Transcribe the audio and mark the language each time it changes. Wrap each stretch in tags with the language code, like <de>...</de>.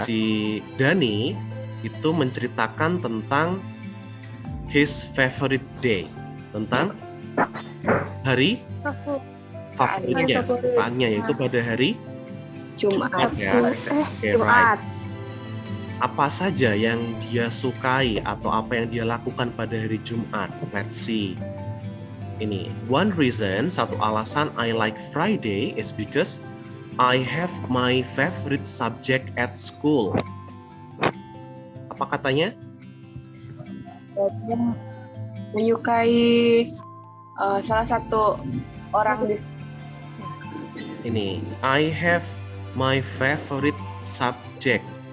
<id>Si Dani itu menceritakan tentang</id> <en>his favorite day,</en> <id>tentang hari favoritnya, kesukaannya, yaitu pada hari Jumat.</id> <en>ya. Okay, right.</en> <id>Apa saja yang dia sukai atau apa yang dia lakukan pada hari Jumat?</id> <en>Let's see.</en> <id>Ini</id> <en>one reason,</en> <id>satu alasan</id> <en>I like Friday is because I have my favorite subject at school.</en> <id>Apa katanya? Dia menyukai salah satu orang di Ini</id> <en>I have my favorite subject.</en>